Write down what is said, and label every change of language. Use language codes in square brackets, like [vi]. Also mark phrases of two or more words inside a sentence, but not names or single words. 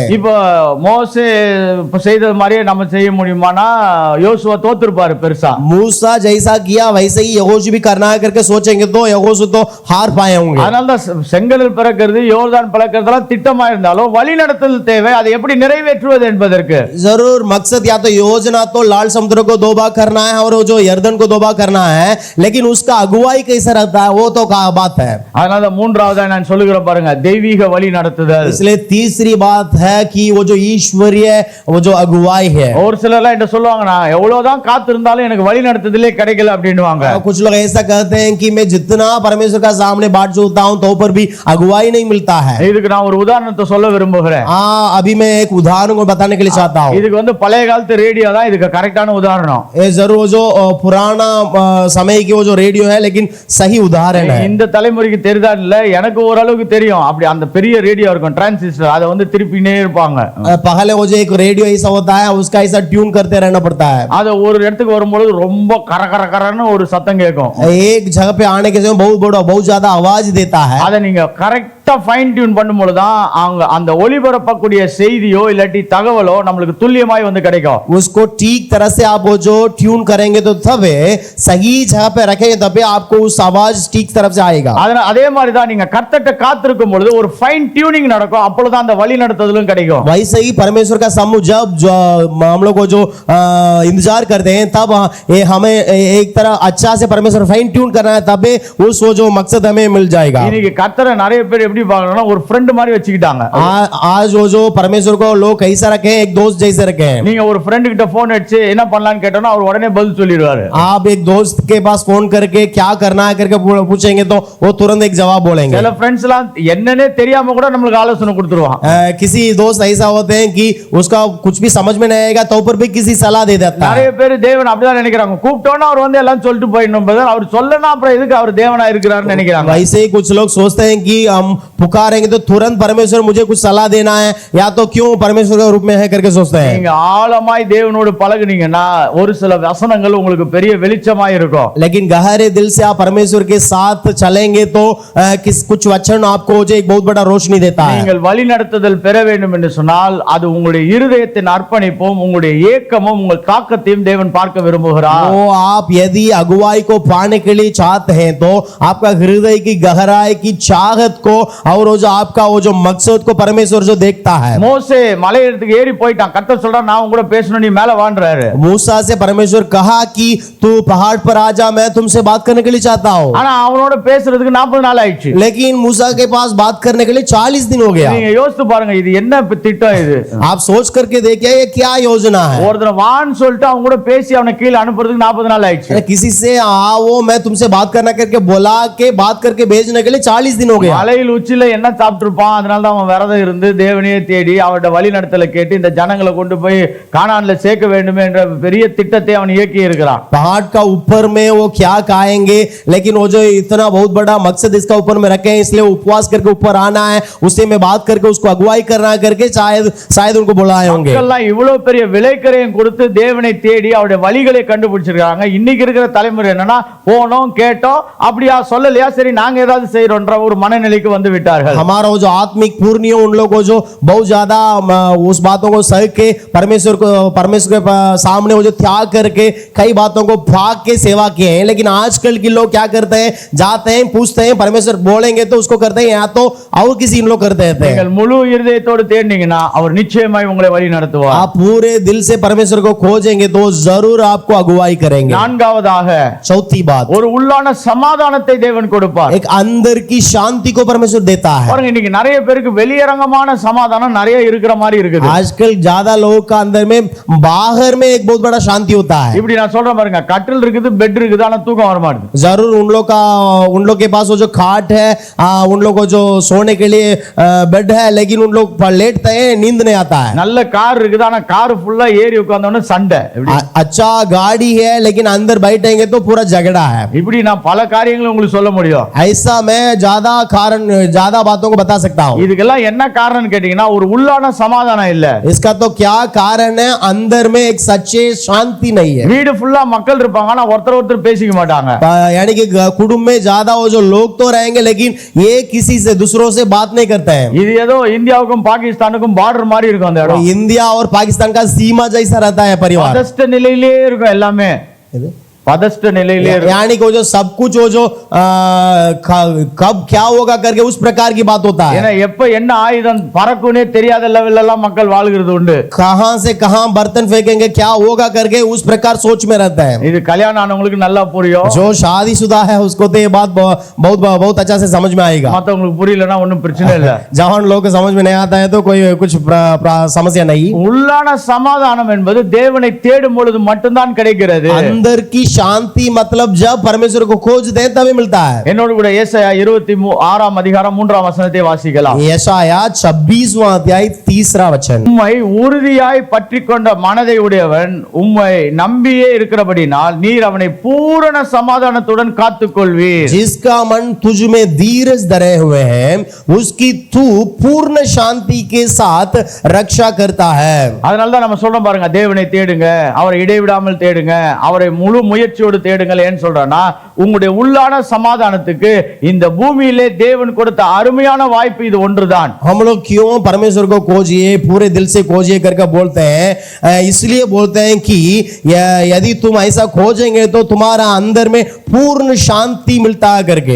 [ta] இப்போ மோசே செய்தது மாதிரியே நம்ம செய்ய முடியுமானா யோசுவா தோத்துருப்பாரு பெருசா. [hi] मूसा जैसा किया वैसे ही यहोशू भी करना है करके सोचेंगे तो यहोशू तो हार पाए होंगे। [ta] அதனால தான் செங்கடல் பிளக்கிறது யோர்தான் பிளக்கிறதுலாம் திட்டமா இருந்தாலும் வழி நடத்துதல் தேவை, அதை எப்படி நிறைவேற்றுவது என்பதற்கு [hi] जरूर मकसद या तो योजना तो लाल समुद्र को दो भाग करना है और जो यरदन को दो भाग करना है, लेकिन उसका अगुवाई कैसा रहता है वो तो बात है। [ta] அதனால தான் மூன்றாவதா நான் சொல்லுகிறேன் பாருங்க, தெய்வீக வழி நடத்துதல். [hi] इसलिए तीसरी बात है कि वो जो ईश्वरीय वो जो अगुवाई है। [ta] ஒரு சிலர்லாம் என்ன சொல்லுவாங்க, நான் எவ்வளவுதான் காத்து இருந்தாலும் எனக்கு வழி நடத்துதலே கிடைக்கல அப்படின்னுவாங்க. [hi] कुछ लोग ऐसा कहते हैं कि मैं जितना परमेश्वर का सामने बाट जोता हूं तो पर भी अगुवाई नहीं मिलता है। [ta] இதுக்கு நான் ஒரு உதாரணத்தை சொல்ல விரும்புகிறேன். [hi] अभी मैं एक उदाहरण को बताने के लिए चाहता हूं। [ta] இதுக்கு வந்து பழைய காலத்து ரேடியோ தான் இதுக்கு கரெக்டான உதாரணம். [hi] ये जरूर जो पुराना समय की वो जो रेडियो है, लेकिन सही उदाहरण है। [ta] இந்த தலைமுறைக்கு தெரியுதா இல்ல, எனக்கு ஓரளவுக்கு தெரியும். அப்படி அந்த பெரிய ரேடியோ இருக்கும் டிரான்சிஸ்டர், அதை வந்து திருப்பினே இருப்பாங்க. [hi] पहले वो जो एक रेडियो ऐसा होता है, उसका ऐसा ट्यून करते रहना पड़ता है। [ta] அது ஒரு இடத்துக்கு வரும்போது ரொம்ப கரகரன்னு ஒரு சத்தம் கேட்கும். [hi] एक जगह पे आने के समय बहुत ज्यादा आवाज देता है। [ta] அதை நீங்க கரெக்டா [en] fine tune [ta] பண்ணும்போது தான் அவங்க அந்த ஒளிபரப்பக்கூடிய செய்தியோ இல்லாட்டி தகவலோ நமக்கு துல்லியமாய் வந்து கிடைக்கும். [hi] उसको ठीक तरह से आप वो जो ट्यून करेंगे तो तब सही जगह पे रखेंगे तब आपको उस आवाज ठीक तरफ से आएगा। [ta] அதே மாதிரி தான் நீங்க கர்த்தர்ட்ட காத்திருக்கும் பொழுது ஒரு [en] fine tuning [ta] நடக்கும், அப்பொழுது அந்த வழி நடத்துதலும் கிடைக்கும். [hi] वैसे ही परमेश्वर का समूह जब हम लोग को जो इंतजार करते हैं, तब हमें एक तरह अच्छा से परमेश्वर [en] fine tune [hi] करना है, तब उस वो जो मकसद हमें मिल जाएगा। [ta] இன்னைக்கு கர்த்தரை நிறைய பேர் எப்படி பார்க்கறாங்கன்னா ஒரு ஃப்ரெண்ட் மாதிரி வச்சுக்கிட்டாங்க. [hi] आज वो जो परमेश्वर को लोग कैसा रखे हैं, एक दोस्त जैसे रखे हैं। [ta] நீங்க ஒரு ஃப்ரெண்ட் கிட்ட போன் அடிச்சு என்ன பண்ணலாம்னு கேட்டோம்னா அவர் உடனே பதில் சொல்லிடுவாரு. [hi] आप एक दोस्त के पास फोन करके क्या करना है करके पूछेंगे तो वो तुरंत एक जवाब बोलेंगे। [ta] சில फ्रेंड्स எல்லாம் என்னன்னே தெரியாம கூட நமக்கு ஆலோசனை கொடுத்துருவான். [hi] किसी दोस्त ऐसा होते हैं कि उसका कुछ भी समझ में नहीं आएगा तो पर भी किसी सलाह दे देता है। [ta] நிறைய பேர் தேவன் அப்படிதான் நினைக்கிறாங்க, கூப்பிட்டோன்னா அவர் வந்து எல்லாம் சொல்லிட்டு போயிடணும், அவர் சொல்லனா அப்புறம் எதுக்கு அவர் தேவனா இருக்கிறாருன்னு நினைக்கிறாங்க. [hi] वैसे ही कुछ लोग सोचते हैं कि हम पुकारेंगे तो तुरंत परमेश्वर मुझे कुछ सलाह देना है, या तो क्यों परमेश्वर के रूप में है करके सोचते हैं। [ta] நீங்க ஆழமாய் தேவனோடு பழகுனீங்கன்னா ஒரு சில வசனங்கள் உங்களுக்கு பெரிய வெளிச்சமாய் இருக்கும். [hi] लेकिन गहरे दिल से आप परमेश्वर के साथ चलेंगे तो कुछ वचन आपको जो एक बहुत बड़ा रोशनी देता है। [ta] நீங்கள் வழி நடத்துதல் பெற வேண்டும் என்று சொன்னால் அது உங்களுடைய இருதயத்தின் அர்ப்பணிப்பும் உங்களுடைய ஏக்கமும் உங்கள் தாக்கத்தையும் தேவன் பார்க்க விரும்புகிறார். [hi] वो आप यदि अगुवाई को पाने के लिए चाहते हैं तो आपका हृदय की गहराई की चाहत को और वो जो आपका वो जो मकसद को परमेश्वर जो देखता है। [ta] மோசே மலையேறதுக்கு ஏறி போயிட்டான், கர்த்தர் சொல்றார் நான் உங்க கூட பேசணும், நீ மேல வான்றாரு. [hi] मूसा से परमेश्वर कहा कि तू पहाड़ पर आ जा, मैं तुमसे बात करने के लिए चाहता हूं। [ta] ஆனா அவனோட பேசுறதுக்கு 40 நாள் ஆயிடுச்சு. [hi] लेकिन मूसा के पास बात करने के लिए 40 दिन हो गया। [ta] நீங்க யோசித்து பாருங்க, இது என்ன திட்டம் இது? [hi] आप सोच करके देखिए ये क्या योजना है। [ta] ஒருத்தர் வான்னு சொல்லிட்டு அவங்க கூட பேசி அவனை கீழே அனுப்புறதுக்கு 40 நாள் ஆயிடுச்சு. [hi] किसी से आओ मैं तुमसे बात करना करके बुला के बात करके भेजने के लिए 40 दिन हो गया। [ta] மலையில் உச்சில என்ன சாப்பிட்டிருப்பான், அதனால தான் அவன் விரதம் இருந்து தேவனையே தேடி அவருடைய வழி நடத்தலை கேட்டு இந்த ஜனங்களை கொண்டு போய் கானான்ல சேர்க்க வேண்டும் என்ற பெரிய திட்டத்தை அவன் இயக்கி இருக்கிறான். [hi] पहाड़ का ऊपर में वो क्या खाएंगे, लेकिन वो जो इतना बहुत बड़ा मकसद इसका ऊपर में रखे हैं, इसलिए उपवास करके ऊपर आना है, उससे में बात करके उसको अगुवाई करना करके शायद उनको बुलाए होंगे। [ta] மக்கள்லாம் இவ்வளவு பெரிய விலைக்கரையும் கொடுத்து தேவனை தேடி அவருடைய வழிகளை கண்டுபிடிச்சிருக்காங்க. இன்னைக்கு இருக்கிற தலைமுறை என்னன்னா, போனோம் கேட்டோம் அப்படியா சொல்லலையா சரி நாங்க ஏதாவது செய்யறோம்ன்ற ஒரு மனநிலைக்கு வந்து விட்டார்கள். [hi] हमारा वो जो आत्मिक पूर्णिय उन लोगों को जो बहुत ज्यादा उस बातों को सह के परमेश्वर के सामने वो जो त्याग करके कई बातों को भाग के सेवा किए हैं। लेकिन आजकल के लोग क्या करते हैं, जाते हैं पूछते हैं परमेश्वर बोलेंगे तो उसको करते हैं, या तो और किसी इन लोग करते हैं। [ta] நீங்கள் முழு இருதயத்தோடு தேடினீங்கன்னா அவர் நிச்சயமாய் உங்களை வழி நடத்துவார். [hi] आप पूरे दिल से परमेश्वर को खोजेंगे तो जरूर आपको अगुवाई करेंगे। [ta] நான்காவதாக [hi] चौथी बात, [ta] ஒரு உள்ளான சமாதானத்தை தேவன் கொடுப்பார். [hi] एक अंदर की शांति को परमेश्वर देता है। [ta] பாருங்க, இன்னைக்கு நிறைய பேருக்கு வெளியரங்கமான சமாதானம் நிறைய இருக்கிற மாதிரி இருக்குது. [hi] आजकल ज्यादा लोगों का अंदर में बाहर में एक बहुत बड़ा शांति होता है। [ta] இப்படி நான் சொல்றேன் பாருங்க, கட்டில் இருக்குது, பெட் இருக்குது, ஆனா தூக்கம் வர மாட்டேங்குது. [hi] जरूर उन लोग के पास वो जो खाट है, उन लोग को जो सोने के लिए बेड है, लेकिन उन लोग लेटते हैं, नींद नहीं आता है। [ta] நல்ல கார் இருக்குது, ஆனா கார் ஃபுல்லா ஏறி உட்கார்ந்தோன்னு சண்டை. [hi] अच्छा गाड़ी है, लेकिन अंदर बैठेंगे तो पूरा झगड़ा है। [ta] இப்படி நான் பல காரியங்களை உங்களுக்கு சொல்ல முடியும். [hi] ऐसा मैं ज्यादा बातों को बता सकता हूँ। [ta] இதுக்கெல்லாம் என்ன காரணம் கேட்டீங்கன்னா, ஒரு உள்ளான சமாதானம் இல்ல. [hi] इसका तो क्या कारण है, अंदर में एक सच्चे शांति नहीं है। [ta] வீடு ஃபுல்லா மக்கள் இருப்பாங்க, ஆனா ஒருத்தர் பேசிக்க மாட்டாங்க. [hi] यानी कि कुटुंब में ज्यादा वो जो लोग तो रहेंगे, लेकिन ये किसी से दूसरों से बात नहीं करते हैं। [ta] இது ஏதோ இந்தியாவுக்கும் பாகிஸ்தானுக்கும் பார்டர் மாதிரி இருக்கும் அந்த இடம். [hi] इंडिया और पाकिस्तान का सीमा जैसा रहता है परिवार। [ta] பதஷ்ட நிலையிலே இருக்கும் எல்லாமே, பதஷ்ட நிலையிலே இருக்கும். [hi] यानी कि वो जो सब कुछ वो जो कब क्या होगा करके उस प्रकार की बात होता है। [ta] ஏன்னா எப்ப என்ன ஆயுதம் பறக்குனே தெரியாத லெவல்ல எல்லாம் மக்கள் வாழ்கிறது உண்டு. [hi] कहां से कहां बर्तन फेंकेंगे, क्या होगा करके उस प्रकार सोच में रहता है। [ta] இது கல்யாணம் ஆனவங்களுக்கு நல்லா புரியும். [hi] जो शादीशुदा है उसको तो ये बात बहुत अच्छा से समझ में आएगा। [ta] மத்தவங்களுக்கு புரியலனா ஒண்ணும் பிரச்சனை இல்ல. [hi] जवान लोग को समझ में नहीं आता है तो कोई कुछ समस्या नहीं। [ta] உள்ளான சமாதானம் என்பது தேவனை தேடும் பொழுது மட்டும்தான் கிடைக்கிறது. [hi] अंदर की शांति मतलब जब परमेश्वर को खोजते हैं तभी मिलता है। [ta] என்னோடு கூட ஏசாயா 26ஆம் அதிகாரம் 3ஆம் வசனத்தை வாசிக்கலாம். [hi] यशाया 26वां अध्याय 3रा वचन, [ta] உம்மை உறுதியாய் பற்றிக்கொண்ட மனதை உடையவன் உம்மை நம்பியே இருக்கிறபடினால் நீர் அவனை பூரண சமாதானத்துடன் காத்துக்கொள்வீர். [hi] जिसका मन तुझ में धीरज धरे हुए है उसकी तू पूर्ण शांति के साथ रक्षा करता है। [ta] அதனால தான் நம்ம சொல்றோம் பாருங்க, தேவனை தேடுங்க, அவரை இடைவிடாமல் தேடுங்க, அவரை முழு முயற்சியோடு தேடுங்கள். ஏன்னு சொல்றேன்னா, உங்களுடைய உள்ளான சமாதானத்துக்கு இந்த பூமியிலே தேவன் கொடுத்த அருமையான வாய்ப்பு இது ஒன்றுதான். [hi] हम लोग क्यों परमेश्वर को खोजिए, पूरे दिल से खोजिए करके बोलते हैं, इसलिए बोलते हैं कि यदि तुम ऐसा खोजेंगे तो तुम्हारा अंदर में पूर्ण शांति मिलता है करके।